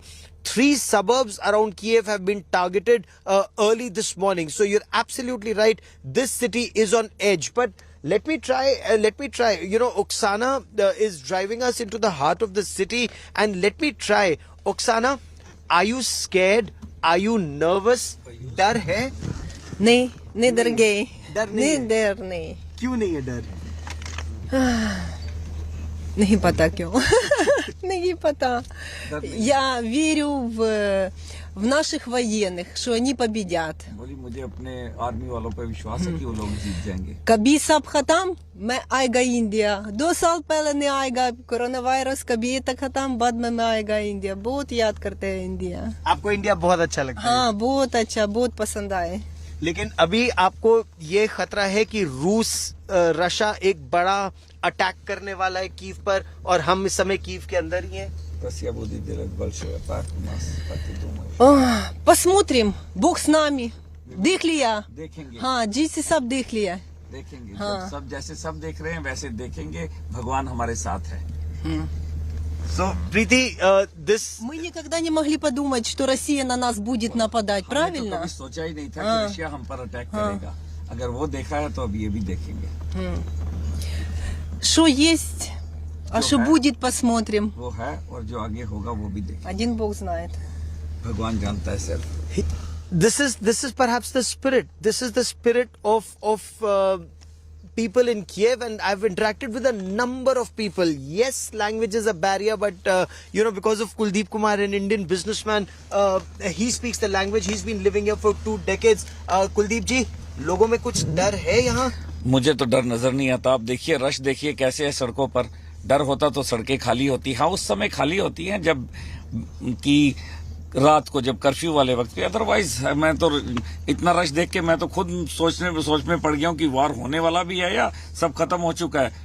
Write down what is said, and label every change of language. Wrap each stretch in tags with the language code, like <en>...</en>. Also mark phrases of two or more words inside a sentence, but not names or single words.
<en>3 suburbs around Kiev have been targeted early this morning. So you're absolutely right. This city is on edge. But let me try. Oksana is driving us into the heart of the city. And let me try. Oksana, are you scared? Are you nervous?</en> <hi>डर है? नहीं डर गए. डर नहीं डर नहीं. क्यों नहीं है डर? नहीं पता क्यों. नहीं पता.</hi> <ru>Я верю в наших военных, что они победят.</ru> <hi>मुझे अपने आर्मी वालों पर विश्वास है कि वो लोग जीत जाएंगे. कभी सब खत्म, मैं आएगा इंडिया. 2 साल पहले नहीं आएगा</hi> <en>corona virus,</en> <hi>कभी ये तक खत्म, बाद में आएगा इंडिया. बहुत याद करते हैं इंडिया. आपको इंडिया बहुत अच्छा लगता है? हाँ, बहुत अच्छा, बहुत पसंद आए. लेकिन अभी आपको ये खतरा है कि रूस रशिया एक बड़ा अटैक करने वाला है कीव पर और हम इस समय कीव के अंदर ही हैं.</hi> <ru>Россия будет делать большой атак у нас, как ты думаешь? Посмотрим, Бог с нами.</ru> <hi>देख लिया. देखेंगे. हाँ, जी से सब देख लिया. देखेंगे. हाँ. सब जैसे सब देख रहे हैं वैसे देखेंगे. भगवान हमारे साथ है.</hi> <en>So, Preeti, this...</en> <ru>Мы никогда не могли подумать, что Россия на нас будет нападать, правильно?</ru> <hi>कभी सोचा ही नहीं था कि रशिया हम पर अटैक करेगा. अगर वो देखा है तो अब ये भी देखेंगे.</hi> <ru>Что есть, а что будет, посмотрим.</ru> <hi>वो है और जो आगे होगा वो भी देखेंगे.</hi> <ru>Один Бог знает.</ru> <hi>भगवान जानता है सिर्फ.</hi> <en>This is perhaps the spirit. This is the spirit of people in Kiev, and I've interacted with a number of people. Yes, language is a barrier, but because of Kuldeep Kumar, an Indian businessman, he speaks the language. He's been living here for 2 decades.</en> <hi>Kuldeep ji, लोगों में कुछ डर है यहाँ? मुझे तो डर नजर नहीं आता. आप देखिए, रश देखिए कैसे है सड़कों पर. डर होता तो सड़कें खाली होती. हाँ, उस समय खाली होती हैं जब कि रात को, जब कर्फ्यू वाले वक्त पे. अदरवाइज मैं तो इतना रश देख के मैं तो खुद सोच में पड़ गया हूँ कि वार होने वाला भी है या सब खत्म हो चुका है.</hi>